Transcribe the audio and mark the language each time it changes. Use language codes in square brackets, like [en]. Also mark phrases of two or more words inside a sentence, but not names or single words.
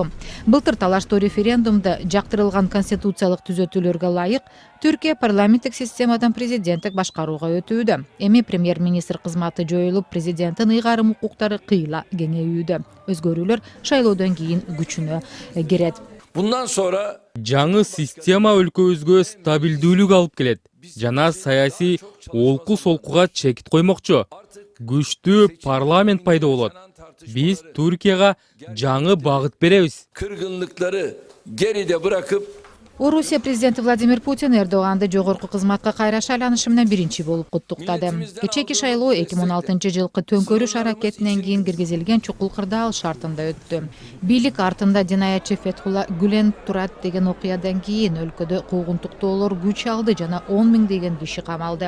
[ky] Былтыр талаштуу референдумда жактырылган конституциялык түзөтүүлөргө ылайык Түркия парламенттик системадан президенттик башкарууга өтүүдө. Эми премьер-министр кызматы жоюлуп, президенттин ыйгарым укуктары кыйла кеңейүүдө. Өзгөрүүлөр шайлоодон кийин күчүнө кирет. [tr] Bundan sonra [ky] жаңы система өлкөбүзгө стабилдүүлүк алып келет жана саясий олку солкуга чекит коймокчу. Күчтүү парламент пайда болот. Биз Түркияга жаңы багыт беребиз. [tr] kırgınlıkları geride bırakıp [ky] Орусия президенти Владимир Путин Эрдоганды жогорку кызматка кайра шайланышы менен биринчи болуп куттуктады. Кечээки шайлоо 2016 жылкы төңкөрүш аракетинен кийин киргизилген чукул кырдаал шартында өттү. Бийлик артында динаятчы Фетхулла Гүлен турат деген окуядан кийин өлкөдө куугунтуктоолор күч алды жана 10 миңдеген киши камалды.